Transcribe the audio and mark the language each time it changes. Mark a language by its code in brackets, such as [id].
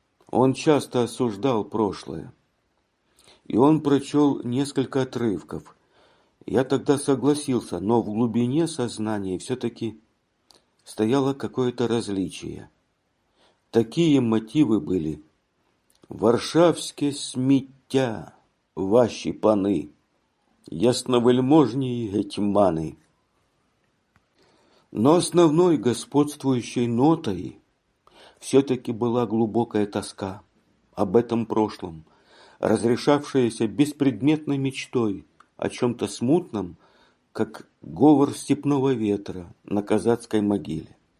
[ru] Он часто осуждал прошлое. И он прочел несколько отрывков. Я тогда согласился, но в глубине сознания все-таки стояло какое-то различие. Такие мотивы были. [uk] Варшавське сміття, ваші пани, ясновельможні гетьмани. [ru] Но основной господствующей нотой все-таки была глубокая тоска об этом прошлом, разрешавшаяся беспредметной мечтой о чем-то смутном, как говор степного ветра на казацкой могиле.